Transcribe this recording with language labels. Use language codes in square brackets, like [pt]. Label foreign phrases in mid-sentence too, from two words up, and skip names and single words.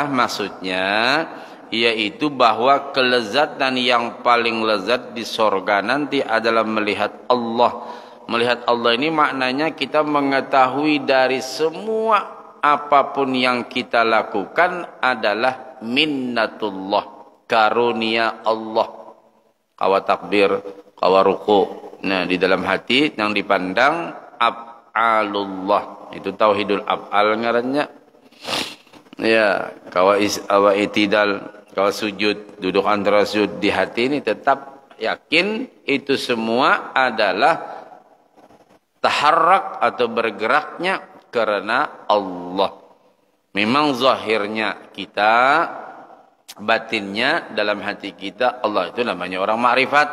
[id] Maksudnya yaitu bahwa kelezatan yang paling lezat di sorga nanti adalah melihat Allah. Melihat Allah ini maknanya kita mengetahui dari semua apapun yang kita lakukan adalah minnatullah, karunia Allah. [bjn] Kawa takbir, kawa ruku. [id] Nah, di dalam hati yang dipandang af'alullah. [bjn] Itu [ar] توحيد الأفعال [bjn] ngarannya. Ya, kawa itidal, kawa sujud, [id] duduk antara sujud di hati ini tetap yakin itu semua adalah taharrak atau bergeraknya karena Allah. Memang zahirnya kita, batinnya dalam hati kita, Allah itu namanya orang makrifat.